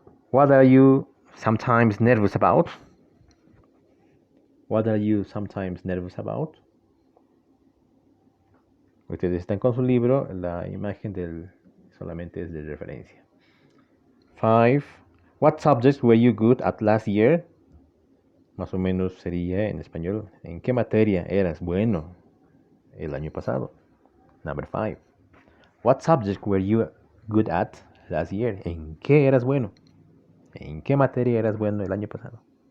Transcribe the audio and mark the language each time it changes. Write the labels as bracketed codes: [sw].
[en] What are you sometimes nervous about? What are you sometimes nervous about? [es] Ustedes están con su libro, la imagen solamente es de referencia. 5. [en] What subjects were you good at last year? [es] Más o menos sería en español, ¿en qué materia eras bueno el año pasado? [en] Number 5. What subjects were you good at last year? [es] ¿En qué eras bueno? ¿En qué materia eras bueno el año pasado?